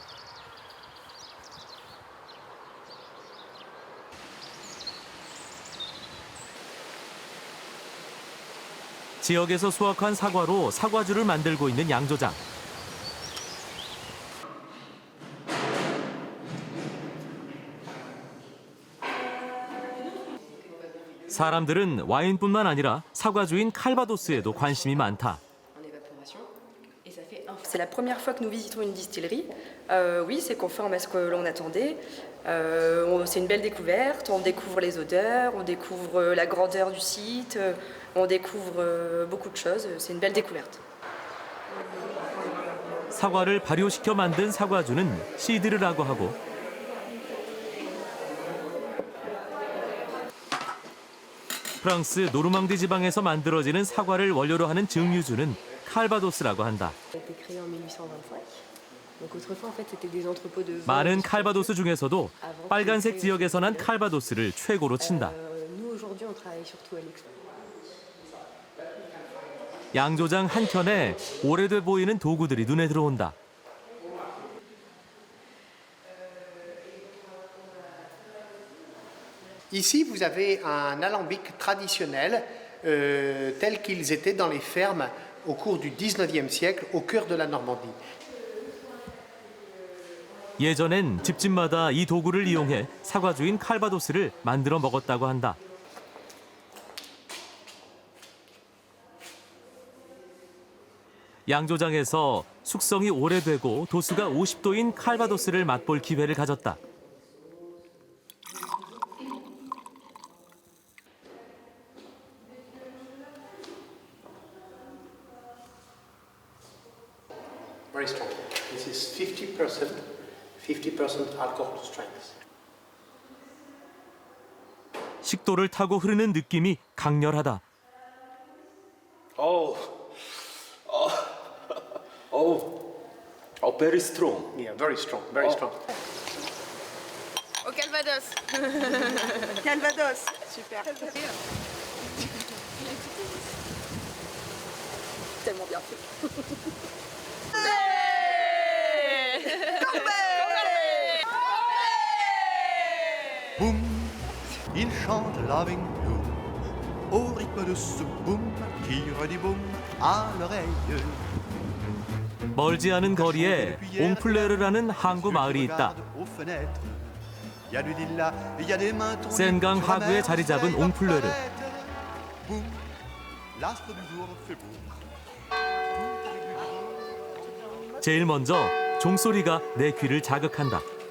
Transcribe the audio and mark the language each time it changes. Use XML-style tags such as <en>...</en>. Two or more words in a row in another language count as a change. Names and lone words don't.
<ko>지역에서 수확한 사과로 사과주를 만들고 있는 양조장. 사람들은 와인뿐만 아니라 사과주인 칼바도스에도 관심이 많다.</ko> <fr>C'est la première fois que nous visitons une distillerie. Oui, c'est conforme à ce que l'on attendait. C'est une belle découverte. On découvre les odeurs, on découvre la grandeur du site, on découvre beaucoup de choses. C'est une belle découverte.</fr> <ko>사과를 발효시켜 만든 사과주는 시드르라고 하고 프랑스 노르망디 지방에서 만들어지는 사과를 원료로 하는 증류주는 칼바도스라고 한다.</ko> <fr>a été créé en 1825. Donc autrefois en fait c'était des entrepôts de vin.</fr> <ko>많은 칼바도스 중에서도 빨간색 지역에서 난 칼바도스를 최고로 친다.</ko> <fr>Nous aujourd'hui on travaille surtout à l'export.</fr> <ko>양조장 한켠에 오래돼 보이는 도구들이 눈에 들어온다.</ko> <fr>Ici, vous avez un alambic traditionnel tel qu'ils étaient dans les fermes au cours du 19e siècle au cœur de la Normandie.</fr> <ko>예전엔 집집마다 이 도구를 이용해 사과주인 칼바도스를 만들어 먹었다고 한다. 양조장에서 숙성이 오래되고 도수가 50도인 칼바도스를 맛볼 기회를 가졌다.</ko> <en>Very strong. This is 50% alcohol strength.</en> <ko>식도를 타고 흐르는 느낌이 강렬하다.</ko> <en>Very strong. Yeah, very strong, very strong.</en> <fr>Au Calvados. Calvados. Super. Tellement bien fait. Boum, il chante Loving Blue au rythme de ce boum qui redit boum à l'oreille.</fr> <ko>멀지 않은 거리에 옹플레르라는 항구 마을이 있다. 센강 하구에 자리 잡은 옹플레르. 제일 먼저 종소리가 내 귀를 자극한다.</ko>